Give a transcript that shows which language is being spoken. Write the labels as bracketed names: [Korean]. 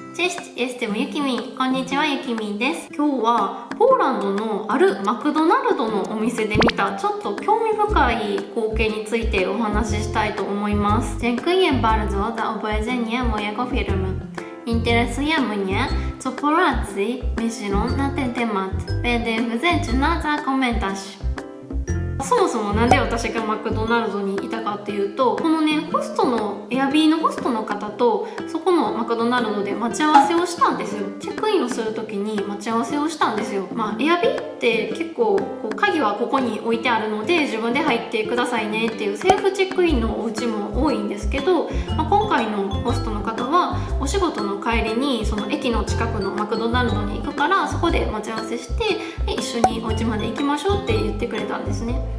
[Polish] Cześć, jestem [Japanese] ゆきみん。こんにちは、ゆきみんです。今日はポーランドのあるマクドナルドのお店で見たちょっと興味深い光景についてお話ししたいと思います。 [Polish] Dziękuję bardzo za obejrzenie mojego filmu. Interesuje mnie, co Polacy myślą na ten temat. Będę wdzięczna za komentarz. [Japanese] そもそもなんで私がマクドナルドにいたかっていうと、このねホストのエアビーのホストの方とそこのマクドナルドで待ち合わせをしたんですよ。チェックインをする時に待ち合わせをしたんですよ。エアビーって結構鍵はここに置いてあるので自分で入ってくださいねっていうセルフチェックインのお家も多いんですけど、今回のホストの方はお仕事の帰りにその駅の近くのマクドナルドに行くからそこで待ち合わせして一緒にお家まで行きましょうって言ってくれたんですね。